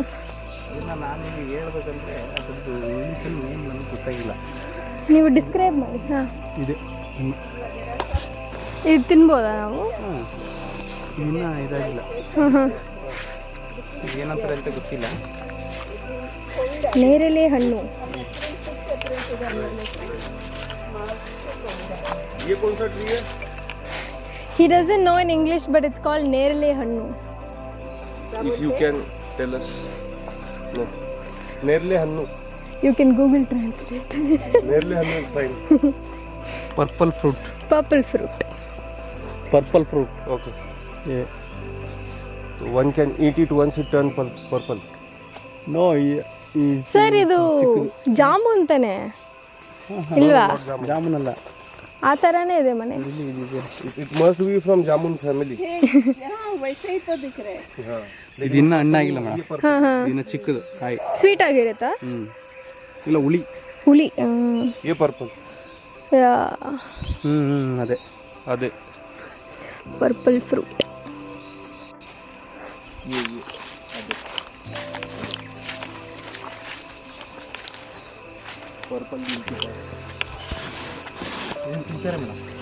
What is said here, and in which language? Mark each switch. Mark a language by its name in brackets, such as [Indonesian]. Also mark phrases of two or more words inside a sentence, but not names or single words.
[Kannada] ನಾನೀಗ ಹೇಳ್ಬೇಕಂದ್ರೆ ಅದರದ್ದು ನನಗೆ ಗೊತ್ತಾಗಿಲ್ಲ. ನೀವು ಡಿಸ್ಕ್ರೈಬ್ ಮಾಡಿ. ಹಾಂ, ಇದೆ. ಇದು ತಿನ್ಬೋದಾ ನಾವು? ಹಾಂ, ಇನ್ನೂ ಇದಾಗಿಲ್ಲ. ಹಾಂ ಹಾಂ, ಏನಂತಾರೆ ಅಂತ ಗೊತ್ತಿಲ್ಲ. ನೇರಳೆ ಹಣ್ಣು. [Hindi] ये कौन सा ट्री है? [English] He doesn't know in English, but it's called Nerle Hannu. If you can tell us. No. Nerle Hannu. You can Google translate. Nerle Hannu is fine. Purple fruit. Purple fruit. Purple fruit. Okay. Yeah. So one can eat it once it turns purple. No, Sir, [Kannada] ಇದು ಜಾಮೂನ್ ತಾನೆ ಇಲ್ವಾ? ಜಾಮೂನ್ ಅಲ್ಲ. ಆ ತರಾನೇ ಇದೆ ಮನೆ. [English] It must be from jamun family. [Kannada] ಇದು ಇನ್ನ ಹಣ್ಣಾಗಿಲ್ಲ ಮೇಡಮ್. ಇನ್ನ ಚಿಕ್ಕದು ಕಾಯಿ. ಸ್ವೀಟ್ ಆಗಿರುತ್ತಾ? ಇಲ್ಲ ಹುಳಿ. ಹುಳಿ. [Hindi] ये पर्पल. [Kannada] ಅದೇ ಅದೇ [English] purple fruit. [Kannada] पर्पल ಏನು ತಿಂತಾರೆ ಮೇಡಮ್?